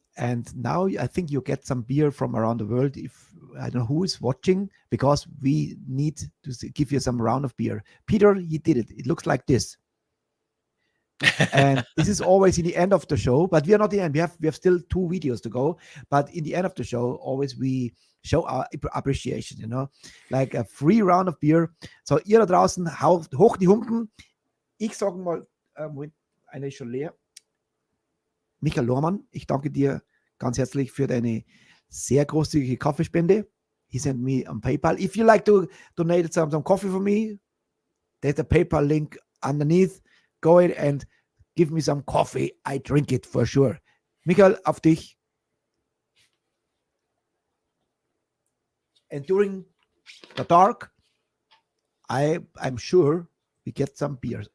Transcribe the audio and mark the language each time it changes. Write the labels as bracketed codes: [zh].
[en] And now I think you get some beer from around the world. If I don't know who is watching, because we need to give you some round of beer. Peter, he did it. It looks like this. And this is always in the end of the show, but we are not the end. We have still 2 videos to go. But in the end of the show, always we show our appreciation, you know, like a free round of beer. [de] So ihr da draußen, hoch die Humpen. Ich sage mal, Moment, eine ist schon leer. Michael Lohrmann, ich danke dir ganz herzlich für deine sehr großzügige Kaffeespende. [en] He sent me on PayPal. If you like to donate some coffee for me, there's a PayPal link underneath. Go ahead and give me some coffee. I drink it for sure. Michael, [de] auf dich. [en] And during the dark, I'm sure we get some beers.